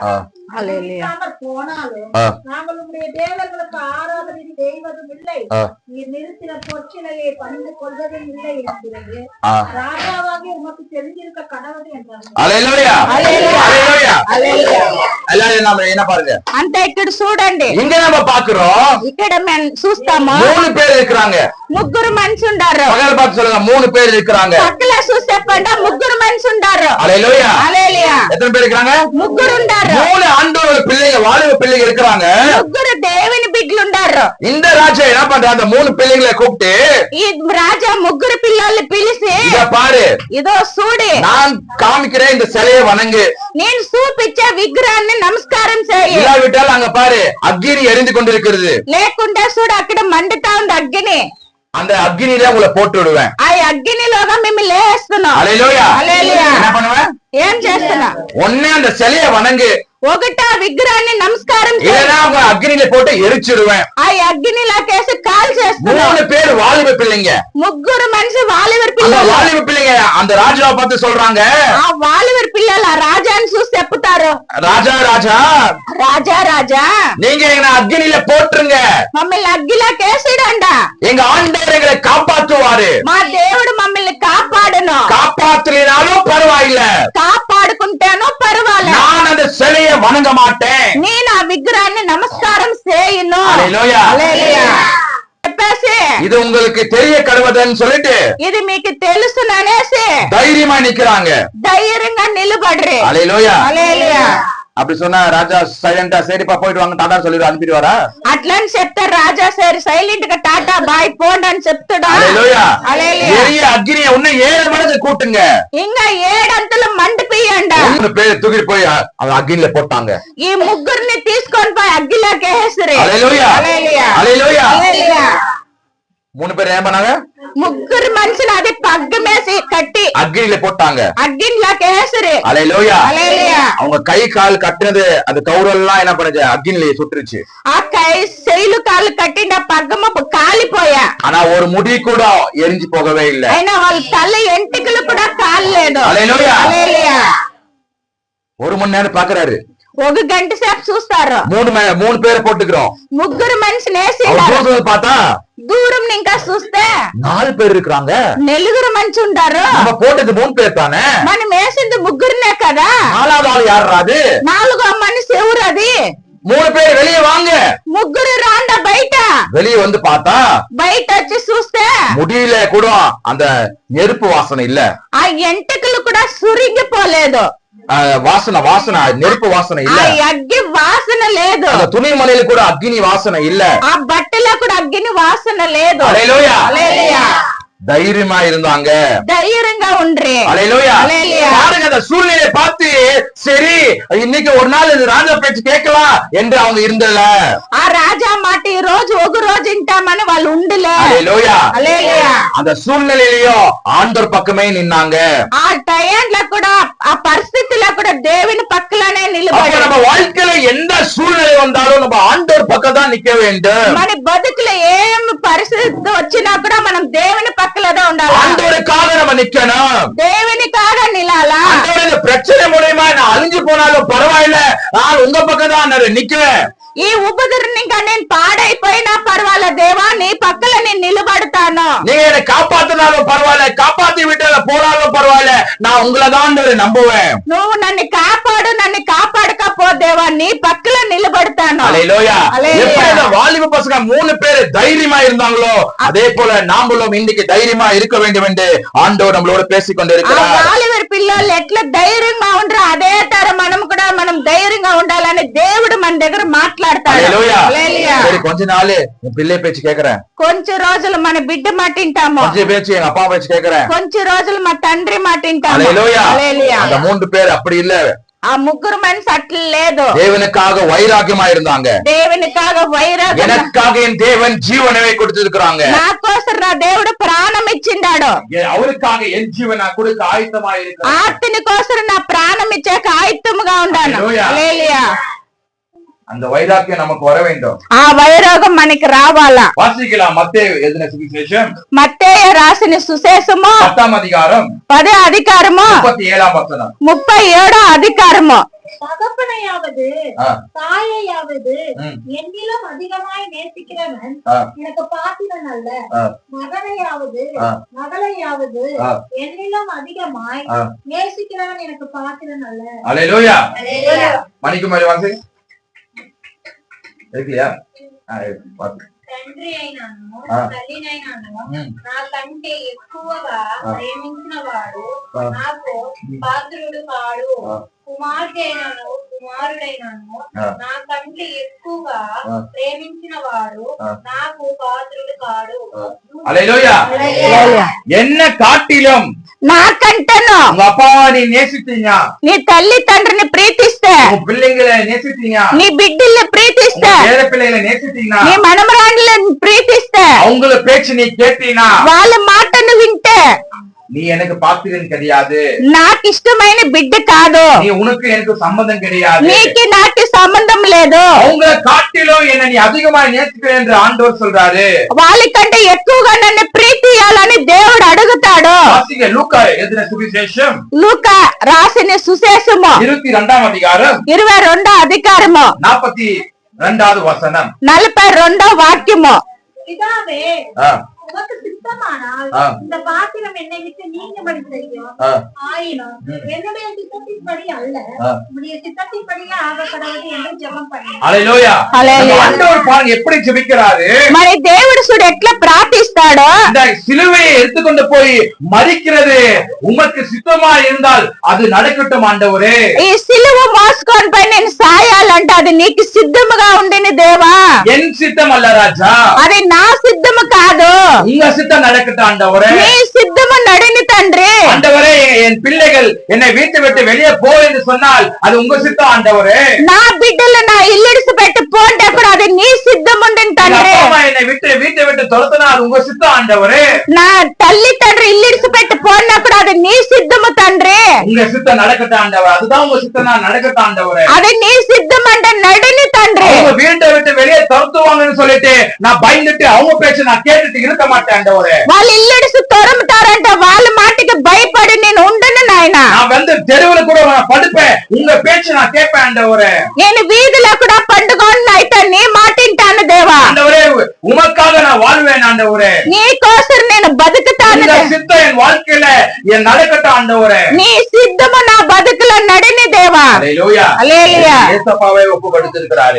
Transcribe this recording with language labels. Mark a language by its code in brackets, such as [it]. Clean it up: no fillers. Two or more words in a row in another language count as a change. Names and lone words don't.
[ta] போனாலும் நாங்கள் உடைய தேவர்களுக்கு ஆராதனை செய்வதும் இல்லை, நீர் நிறுத்தின பொற்சிலையை பணிந்து கொள்வதும் இல்லை என்கிறது ராஜாவாக உமக்கு தெரிஞ்சிருக்க கடவுள் என்றார். என்ன பாருங்க, [te] అంత ఇక్కడ చూడండి. [ta] இங்க நம்ம பாக்குறோம், [te] ఇక్కడ మేము చూస్తాము [ta] 3 பேர் இருக்கிறாங்க. [te] 3 మనిషి ఉండారు. [ta] பகல் பார்த்து சொல்லுங்க, 3 பேர் இருக்கிறாங்க. [te] పక్కల చూసి చెప్పండి, 3 మనిషి ఉండారు. [ta] ஹல்லேலூயா. [te] హల్లెలూయా. [ta] எத்தனை பேர் இருக்காங்க? [te] 3 ఉండారు. [ta] 3 ஆண்டவர் பிள்ளைங்க, வாலிப பிள்ளைங்க இருக்கிறாங்க. [te] 3 దేవుని బిడ్డలు ఉండారు. [ta] இந்த ராஜா என்ன பண்றாரு? அந்த 3 பிள்ளைங்களை கூப்பிட்டு, [te] ఈ రాజా 3 పిల్లల్ని పిలిచి, [ta] இத பாரு, [te] ఇదో చూడు, [ta] நான் காமிக்கிறேன், இந்த சிலையை வணங்கு, [te] నేను చూపించే విగ్రహాన్ని నమస్కారం చేయి, [ta] இல்லாவிட்டால் அங்க பாரு அக்கினி எரிந்து கொண்டிருக்கிறது, [te] లేకుంటే చూడు అక్కడ మండుతా ఉంది అగ్ని, [ta] அந்த அக்கினியில உங்களை போட்டு விடுவேன். [te] ఆ అగ్నిలోగా మిమ్మల్ని లేస్తున్నాం. [ta] ஹல்லேலூயா. [te] హల్లెలూయా. [ta] என்ன பண்ணுவேன்? [te] ఏం చేస్తున్నా? [ta] ஒண்ணே அந்த சிலையை வணங்கு, [te] ఒకట విగ్రహాన్ని నమస్కారం చేయి, [ta] இல்லைன்னா அவங்க அக்கினியில போட்டு எரிச்சிடுவேன். [te] ఆ అగ్నిలోకేసి కాల్ చేస్తున్నా. [ta] 3 பேர் வாலிப பிள்ளைங்க. [te] 3 మనిషి వాలివర్ [ta] அந்த [te] పిల్లలు. [ta] வாலிப பிள்ளைங்க அந்த ராஜாவை பார்த்து சொல்றாங்க, [te] ఆ వాలివర్ పిల్లలు ఆ రాజాని చూసి చెప్తారు, [ta] ராஜா ராஜா, [te] రాజా రాజా, [ta] நீங்க எங்களை அக்கினியில போட்டுருங்க, [te] మమ్మల్ని అగ్గిలోకేసిడంట, [ta] எங்க ஆண்டவர் எங்களை காப்பாற்றுவார். [te] కాపాడుతారు. మా దేవుడు మమ్మల్ని కాపాడును. [ta] காப்பாற்றலினாலும் பரவாயில்ல, [te] కాపాడుకుంటేనో పర్వాలేదు. [ta] நான் அந்த சிலையை வணங்க மாட்டேன். [te] నేను ఆ విగ్రహాన్ని నమస్కారం చేయను. హల్లెలూయా. హల్లెలూయా. చెప్పేసి [ta] இது உங்களுக்கு தெரிய கடவுதுன்னு சொல்லிட்டு [te] ఇది మీకు తెలుసుననేసి [ta] தைரியமா நிக்கிறாங்க. [te] ధైర్యంగా నిలబడ్రి. [ta] ஹல்லேலூயா. [te] హల్లెలూయా. [ta] அப்படி சொன்னா ராஜா சைலண்டா சரிப்பா போயிட்டு வாங்க டாடா சொல்லி அனுப்பிடுவாரா? [te] అట్లని చెప్తే రాజా సరే సైలెంట్ గా టాటా బాయ్ పోండి అని చెప్తాడా? హల్లెలూయా. హల్లెలూయా. [ta] எரிய அக்னியை இன்னும் 7 மடங்கு கூட்டுங்க. [te] ఇంకా 7 అంతలు మండిపియండి. [ta] 3 பேர் தூக்கி போய் அக்னியில போட்டாங்க. [te] ఈ ముగ్గురిని తీసుకొని పోయి అగ్గిలోకి వేసిరి. హల్లెలూయా. హల్లెలూయా. హల్లెలూయా. హల్లెలూయా. [ta] 3 பேர் என்ன பண்ணாங்க? [te] ముగ్గురు మనుషులు అది పగ్గమేసి కట్టి [ta] அக்னியில போட்டாங்க. [te] అగ్గిలోకి వేసిరి. [ta] ஹல்லேலூயா. [te] హల్లెలూయా. [ta] அவங்க கை கால் கட்டினது அது கௌரவம் எல்லாம் என்ன பண்ணுச்சு? அக்னியில சுட்டுருச்சு. [te] ఆ కై శైలు కాళ్ళు కట్టిన పగ్గమ కాలిపోయా. [ta] ஆனா ஒரு முடி கூட எரிஞ்சு போகவே இல்ல. [te] అయినా వాళ్ళ తల ఎంటికలు కూడా కాలేదు. హల్లెలూయా. హల్లెలూయా. [ta] 1 மணி நேரம் பாக்குறாரு. [te] 1 గంట సేపు చూస్తారు. [ta] 3 பேரை போட்டுக்கிறோம். [te] ముగ్గురు మనిషిని వేసి [ta] பார்த்தா [te] దూరం ఇంకా చూస్తే [ta] 4 பேர் இருக்கிறாங்க. [te] నలుగురు మంచి ఉంటారు. [ta] நம்ம போட்டது 3 பேர் தானே. [te] మనం వేసింది ముగ్గురునే కదా. [ta] 4வது ஆள் யார் அது? [te] 4వ మనిషి ఎవరు అది? [ta] 3 பேர் வெளியே வாங்க. [te] ముగ్గురు రాండ బయట. [ta] வெளியே வந்து பார்த்தா [te] బయట వచ్చి చూస్తే [ta] முடியல கூட அந்த நெருப்பு வாசனை இல்ல. [te] ఆ ఎంటికలు కూడా సురిగిపోలేదు. [ta] வாசனை நெருப்பு வாசனை [te] ఆ [ta] இல்ல. [te] అగ్గి వాసన లేదు. [ta] அந்த துணி மலையில கூட அக்னி வாசனை இல்ல. [te] ఆ బట్టలో కూడా అగ్గిని వాసన లేదు. [ta] ஹல்லேலூயா. [te] హల్లెలూయా. [ta] தைரியமா இருந்தாங்க. [te] ధైర్యంగా ఉండ్రి. [ta] ஹல்லேலூயா. ஹல்லேலூயா. பாருங்க அந்த சூழ்நிலையை பார்த்து சரி இன்னைக்கு ஒரு நாள் இந்த ராஜா பேச்சு கேட்கலாம் என்று அவங்க இருந்தல. [te] ఆ రాజా మాట ఈ రోజు ఒక రోజు వింటామని వాళ్ళు ఉండలే. [ta] ஹல்லேலூயா. [te] హల్లెలూయా. [ta] அந்த சூழ்நிலையிலயும் ஆண்டவர் பக்கமே நின்னாங்க. [te] ఆ టైంలో కూడా ఆ పరిస్థితిలో కూడా దేవుని పక్కలనే [ta] அப்ப [te] నిలబడి [ta] நம்ம வாழ்க்கையில எந்த சூழ்நிலை வந்தாலும் நம்ம ஆண்டவர் பக்கம் தான் நிக்க வேண்டும். [te] మన బతుకులో ఏం పరిస్థితి వచ్చినా కూడా మనం దేవుని పక్కలనే ఉండాలి. [ta] ஆண்டவருக்காக நம்ம நிக்கணும். [te] దేవునికాగా నిలాలా. [ta] ஆண்டவர் இந்த பிரச்சனை மூலமா நான் அழிஞ்சு போனாலும் பரவாயில்ல, நான் உங்க பக்கம் தான் நிக்குவேன். [te] ఈ ఉపద్రవం ఇంకా నేను పాడైపోయినా పర్వాలేదు దేవా నీ పక్కల నేను నిలబడతాను. [ta] நீங்க என்னை காப்பாத்தினாலும் பரவாயில்ல, காப்பாத்தி விட்டு போனாலும் பரவாயில்ல, நான் உங்களை தான் நம்புவேன். [te] నువ్వు నన్ను కాపాడు నన్ను కాపాడకపో దేవా నీ పక్కల నిలబడతాను. [ta] ஹல்லேலூயா. ஹல்லேலூயா. எப்படி இந்த வாலிப பசங்க 3 பேர் தைரியமா இருந்தாங்களோ அதே போல நாமளும் இன்னைக்கு தைரியமா இருக்க வேண்டும் என்று ஆண்டவர் நம்மளோட பேசிக் [te] ఆ [ta] கொண்டிருக்கிறார். [te] వాలిబర్ పిల్లలు ఎట్లా ధైర్యంగా ఉండరు అదే తర మనం కూడా మనం ధైర్యంగా ఉండాలని దేవుడు మన దగ్గర మాట్లాడతాడు. [ta] ஹல்லேலூயா. [te] హల్లెలూయా. [ta] சரி கொஞ்ச நாள் என் பிள்ளை பேச்சு கேக்குறேன், [te] కొంచెం రోజులు మన బిడ్డ మాట వింటాము, [ta] கொஞ்ச பேச்சு எங்க அப்பா பேச்சு கேக்குறேன். [te] కొంచెం రోజులు మా తండ్రి మాట వింటాము. [ta] ஹல்லேலூயா. [te] హల్లెలూయా. [ta] அந்த 3 பேர் அப்படி இல்ல. [te] ఆ ముగ్గురు మనిషి అట్లా లేదు. [ta] தேவனுக்காக வைராக்கியமா இருந்தாங்க. [te] దేవునికాగా వైరాగ్యం. [ta] எனக்காக என் தேவன் ஜீவனவே கொடுத்திருக்கிறாங்க. [te] నా కోసం నా దేవుడు ప్రాణం ఇచ్చిండాడు. [ta] அவருக்காக என் ஜீவன் நான் கொடுக்க ஆயத்தமா இருக்கிறேன். [te] ఆర్తిని కోసం నా ప్రాణం ఇచ్చాక ఆయుత్తముగా ఉండాను. హల్లెలూయా. హల్లెలూయా. [ta] அந்த வைராக்கியம் நமக்கு வர வேண்டும். [te] ఆ వైరాగం మనకి రావాలా. [ta] வாசிக்கலாம் மத்தேயு எழுதின சுவிசேஷம் [te] మత్తయి రాసిన సుశేషము [ta] 10ஆம் அதிகாரம் [te] 10వ అధికారము [ta] 37ஆம் வசனம். [te] 37వ అధికారము. [ta] தகப்பனையாவது ஆ. தாயையாவது ம். என்னிலும் அதிகமாய் நேசிக்கிறவன் ஆ. எனக்கு பாத்திரன் அல்ல. ஆ. மகனையாவது ஆ. மகளையாவது ஆ. என்னிலும் அதிகமாய் ஆ. நேசிக்கிறவன் எனக்கு பாத்திரன் அல்ல. ஹல்லேலூயா. மணிக்குமாரி வாசி இருக்குலையா? [te] తండ్రి అయినాను ఆ. తల్లినైనాను ఉమ్. నాకంటే ఎక్కువగా ఆ. ప్రేమించిన వాడు ఆ. నాకు పాత్రుడు కాడు. ఆ. కుమార్తె అయినాను కుమారుడైనాను ఆ. నాకంటే ఎక్కువగా ఆ. ప్రేమించిన వాడు ఆ. నాకు పాత్రుడు కాడు. [ta] ஹல்லேலூயா. என்ன காட்டிலும் [te] నాకంటేను [ta] உங்க அப்பாவை நீ நேசித்தீங்க, [te] నీ తల్లి తండ్రిని ప్రీతిస్తే, [ta] உங்க பிள்ளைங்களை நேசித்தீங்க, [te] నీ బిడ్డల్ని ప్రీతిస్తే, [ta] உங்க பேர பிள்ளைகளை நேசித்தீங்கன்னா, [te] నీ మనమరాండ్లను ప్రీతిస్తే, [ta] அவங்கள பேச்சு நீ கேட்டீங்கன்னா [te] వాళ్ళ మాటను వింటే [ta] நீ எனக்கு பாத்திரன் கிடையாது, [te] నాకు ఇష్టమైన బిడ్డ కాదు, [ta] நீ உனக்கு எனக்கு சம்பந்தம் கிடையாது, [te] నీకు నాకు సంబంధం లేదు, [ta] அவங்கள காட்டிலும் என்ன நீ அதிகமா நேசிக்கிற என்று ஆண்டவர் சொல்றாரு. [te] వాళ్ళకంటే ఎక్కువగా నన్ను ప్రీతియాలని దేవుడు అడుగుతాడు. [ta] வாசிங்க லூக்கா எழுதின சுவிசேஷம் [te] లూకా రాసిన సుశేషము [ta] 22ஆம் அதிகாரம் [te] 22వ అధికారము [ta] 42வது வசனம். [te] 42వ వాక్యము. [ta] பிதாவே ஆ, உமக்கு சித்தமா சித்தமானால் இந்த பாத்திரம் என்னை விட்டு நீங்கும்படி செய்யும். ஆயினும் என்னுடைய சித்தத்தின்படி அல்ல, உடைய சித்தத்தின்படியே ஆக கடவுள் என்று ஜெபம் பண்ணேன். హల్లెలూయా. ஆண்டவர் பாருங்க எப்படி ஜெபிக்கிறாரு. [te] మరి దేవుడు చూడు ఎట్లా ప్రార్థిస్తాడో. [ta] இந்த சிலுவையை எடுத்துக்கொண்டு போய் மரிக்கிறது உமக்கு சித்தமா இருந்தால் அது நடக்கட்டும் ஆண்டவரே. [te] ఈ సిలువ మోసుకొని పోయి నేను సాయాలంటే అది నీకు సిద్ధముగా ఉండిని దేవా. [ta] என் சித்தம் அல்ல ராஜா, [te] అది నా సిద్ధము కాదు, [ta] உங்க சித்தம் நடக்கட்டும் ஆண்டவரே. [te] నీ సిద్ధము నడిని తండ్రి. [ta] ஆண்டவரே என் பிள்ளைகள் என்னை வீட்டை விட்டு வெளியே போ என்று சொன்னால் அது உங்க சித்தம் ஆண்டவரே. [te] నా బిడ్డలు నా ఇల్లుడిసి పెట్టి పోంటప్పుడు అది నీ సిద్ధం ఉండిని తండ్రి. [ta] என்னை வீட்டை விட்டு துரத்தினா அது உங்க சித்தம் ஆண்டவரே. [te] నా తల్లి తండ్రి ఇల్లుడిసి పెట్టి పోయినప్పుడు అది నీ సిద్ధము తండ్రి. [ta] உங்க சித்தம் நடக்கட்டும் ஆண்டவர், அதுதான் உங்க சித்தம் நடக்கட்டும் ஆண்டவரே. [te] అది నీ సిద్ధం అంటే నడిని తండ్రి. [ta] அவங்க வீட்டை விட்டு வெளியே துரத்துவாங்கன்னு சொல்லிட்டு நான் பயந்துட்டு அவங்க பேச்சு நான் கேட்டுட்டு இருக்க மாட்டேன் ஆண்டவரே. [te] వాళ్ళు ఇల్లుడిసి తొరముతారంటే వాళ్ళ మాటకి భయపడి నేను ఉండను నాయన. [ta] நான் வந்து தெருவுல கூட நான் படுப்பேன், உங்க பேச்சு நான் கேட்பேன் ஆண்டவரே. [te] నేను వీధిలో కూడా పండుకొని అయితే నీ మాట వింటాను దేవా. [ta] ஆண்டவரே உமக்காக நான் வாழ்வேன் ஆண்டவரே. [te] నీ కోసం నేను బతుకుతాను. [ta] இந்த சித்தம் என் வாழ்க்கையில என் நடக்கட்டும் ஆண்டவரே. [te] నీ సిద్ధము నా బతుకులో నడిని దేవా. [ta] ஹல்லேலூயா. [te] హల్లెలూయా. [ta] ஏசப்பாவை ஒப்புக்கொடுத்திருக்கிறாரு.